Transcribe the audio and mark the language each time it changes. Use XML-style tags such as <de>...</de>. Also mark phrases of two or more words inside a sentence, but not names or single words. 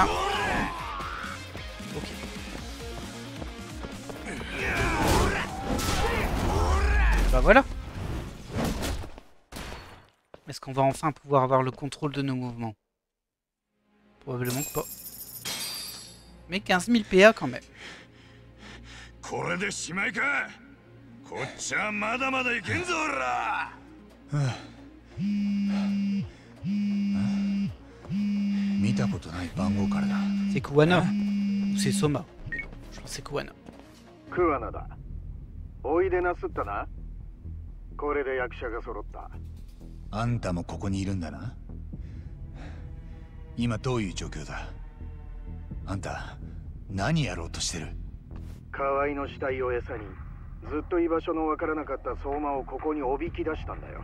<fr>Ok. Bah voilà. Est-ce qu'on va enfin pouvoir avoir le contrôle de nos mouvements? Probablement que pas. Mais 15 000 PA quand même.</fr> <ja>これでしまいか。こっちはまだまだいけんぞおら。見たことない番号からだ。</ja> <fr>C'est Kuwana. Ou c'est Soma. Je pense que c'est Kuwana.</fr> <ja>クワナだ。おいでなすったな。これで役者が揃った。あんたもここにいるんだな。今どういう状況だ。あんた何やろうとしてる。河合の死体を餌にずっと居場所のわからなかった相馬をここにおびき出したんだよ。</ja>